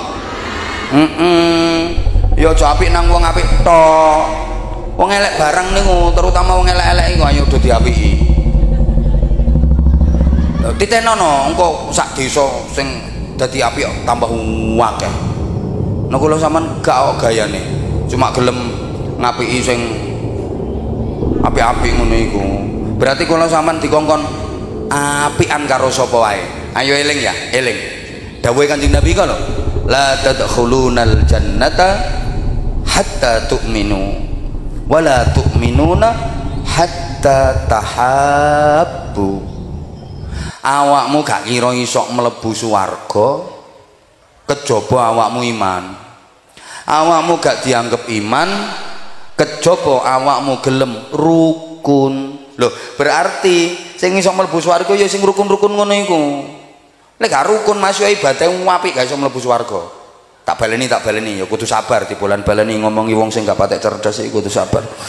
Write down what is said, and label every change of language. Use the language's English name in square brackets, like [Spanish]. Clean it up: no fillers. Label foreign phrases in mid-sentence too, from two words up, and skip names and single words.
[Javanese] ya aja apik nang wong apik tok wong elek barang niku terutama wong elek-elek iku ayo do diapiki titenono engko sak desa sing dadi apik tambah akeh. Nek kula sampean gak gayane, cuma gelem ngapiki sing apik-apik ngono iku. Berarti kula sampean dikongkon apikan karo sapa wae. Ayo eling ya, eling. Dawuhe Kanjeng Nabi kok lho, [Arabic] لا تدخلون الجنة حتى تؤمنوا ولا تؤمنون حتى تحابوا. [Javanese] Awakmu gak kira iso mlebu swarga kejaba awakmu iman awakmu gak dianggap iman kejaba awakmu gelem rukun lho berarti sing iso mlebu swarga ya sing rukun-rukun ngono iku lek gak rukun masuk ibadah apik gak iso mlebu swarga tak baleni ya kudu sabar di bulan baleni ngomongi wong sing gak patek cerdas iku kudu sabar